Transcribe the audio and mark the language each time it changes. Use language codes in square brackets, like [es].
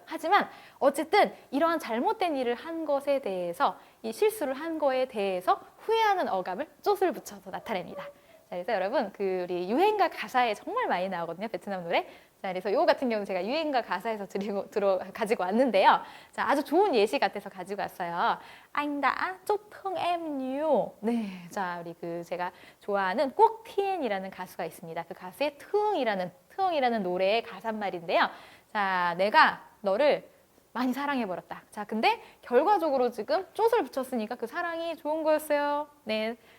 [ko] 하지만 어쨌든 이러한 잘못된 일을 한 것에 대해서 이 실수를 한 거에 대해서 후회하는 어감을 쫓을 붙여서 나타냅니다. 자, 그래서 여러분 그 우리 유행가 가사에 정말 많이 나오거든요. 베트남 노래. 자, 그래서 이거 같은 경우는 제가 유행가 가사에서 가지고 왔는데요. 자, 아주 좋은 예시 같아서 가지고 왔어요. [vi] Anh đã chốt thương em nhiều. [ko] 네, 자, 우리 제가 좋아하는 꼭티엔이라는 가수가 있습니다. 그 가수의 트흥이라는 노래의 가사말인데요. 자, 내가 너를 많이 사랑해버렸다. 자, 근데 결과적으로 지금 쫓을 붙였으니까 그 사랑이 좋은 거였어요. 네.